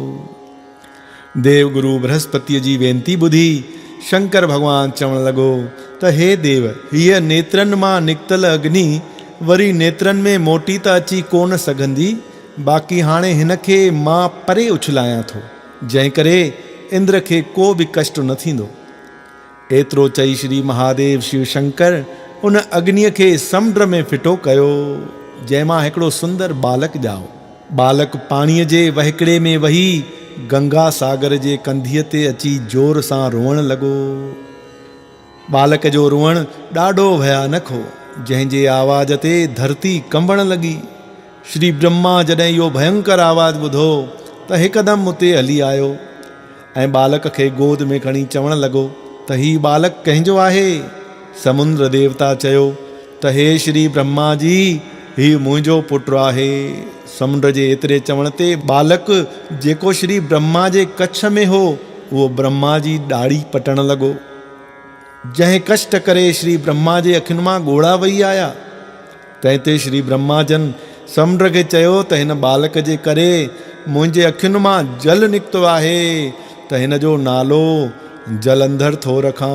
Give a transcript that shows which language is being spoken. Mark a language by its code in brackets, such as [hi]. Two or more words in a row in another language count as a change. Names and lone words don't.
[sd] देवगुरु बृहस्पतिअ जी वेनती ॿुधी शंकर भॻवान चवण लॻो त हे देव, हीअ नेत्रनि मां निकितल अग्नि वरी नेत्रनि में मोटी त अची कोन सघंदी, बाक़ी हाणे हिन खे मां परे उछलायां थो, जंहिं करे इंद्र खे को बि कष्ट न थींदो। एतिरो चई श्री महादेव शिव शंकर उन अग्निअ खे समुंड में फिटो कयो, जंहिंमां हिकिड़ो सुंदर बालक ॼाओ। बालक पाणीअ जे वहिकड़े में वही गंगा सागर जे कंधीअ ते अची जोर सां रोअण लॻो। बालक जो रोअण ॾाढो भयानक हो, जंहिंजे आवाज़ ते धरती कंबण लॻी। श्री ब्रह्मा जॾहिं इहो भयंकर आवाज़ ॿुधो त हिकदमि उते हली आयो ऐं बालक खे गोद में खणी चवण लॻो त हीउ बालक कंहिंजो आहे? समुंद्र देवता चयो त हे श्री ब्रह्मा जी, हीउ मुंहिंजो पुटु आहे। समुंड जे एतिरे चवण ते बालक जेको श्री ब्रह्मा जे कच्छ में हो, वो ब्रह्मा जी ॾाढ़ी पटण लॻो। जंहिं कष्ट करे श्री ब्रह्मा जे अखियुनि मां ॻोढ़ा वही आया, तंहिं ते श्री ब्रह्मा जन समुंड खे चयो त हिन बालक जे करे मुंहिंजे अखियुनि मां जल निकितो आहे, त हिन जो नालो जलंधर थो रखां।